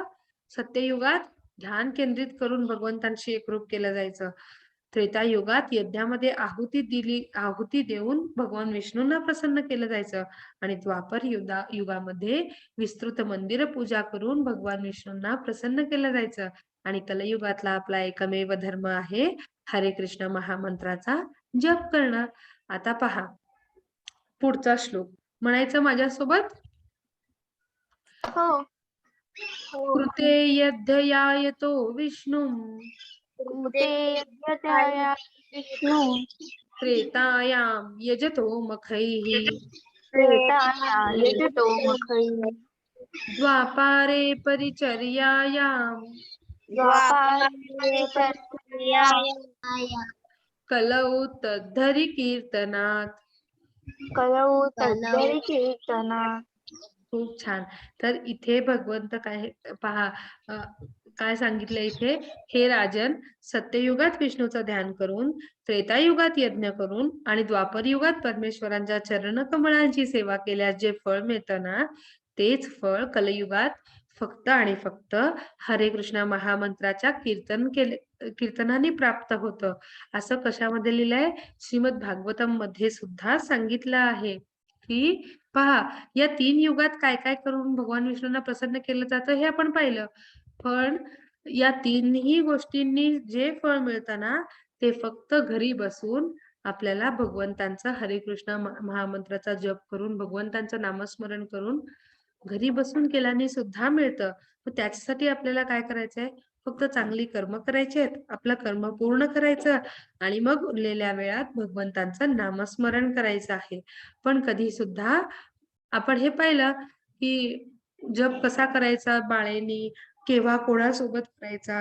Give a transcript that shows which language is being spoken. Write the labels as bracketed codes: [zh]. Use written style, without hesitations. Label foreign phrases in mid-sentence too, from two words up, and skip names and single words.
[mr] सत्ययुगात ध्यान केंद्रित करून भगवंतांशी एकरूप केलं जायचं. त्रेतायुगात यज्ञामध्ये आहुती देऊन भगवान विष्णूंना प्रसन्न केलं जायचं आणि द्वापर युगामध्ये विस्तृत मंदिर पूजा करून भगवान विष्णूंना प्रसन्न केलं जायचं आणि कलयुगातला आपला एकमेव धर्म आहे हरे कृष्ण महामंत्राचा जप करणं. आता पहा पुढचा श्लोक म्हणायचं माझ्यासोबत. हो. [sa] कृते यद्ध्यायतो विष्णू कृते यज्ञत्याया विष्णु त्रेतायां यजतो मखैः त्रेताया यजतो मखैः द्वापारे परिचर्यायां द्वापारे परिचर्यायां कलौ तद्धरि कीर्तनात्. कलौ तद्धरि कीर्तनात्. [mr] खूप छान. तर इथे भगवंत काय पहा काय सांगितलं इथे? हे राजन, सत्ययुगात विष्णूचं ध्यान करून, त्रेतायुगात यज्ञ करून आणि द्वापर युगात परमेश्वरांच्या चरण कमळांची सेवा केल्यास जे फळ मिळतं ना, तेच फळ कलयुगात फक्त आणि फक्त हरे कृष्ण महामंत्राच्या कीर्तनाने प्राप्त होतं. असं कशामध्ये लिहिलंय? श्रीमद भागवतम मध्ये सुद्धा सांगितलं आहे की पहा, या 3 युगात काय काय करून भगवान विष्णूंना प्रसन्न केलं जातं हे आपण पाहिलं. पण या 3ही गोष्टींनी जे फळ मिळतं ना, ते फक्त घरी बसून आपल्याला भगवंतांचा हरे कृष्ण महामंत्राचा जप करून, भगवंतांचं नामस्मरण करून घरी बसून केल्याने सुद्धा मिळतं. मग त्याच्यासाठी आपल्याला काय करायचंय? फक्त चांगली कर्म करायची आहेत. आपलं कर्म पूर्ण करायचं आणि मग उरलेल्या वेळात भगवंतांचं नामस्मरण करायचं आहे. पण कधी सुद्धा आपण हे पाहिलं, की जप कसा करायचा बाळेनी, केव्हा कोणासोबत करायचा.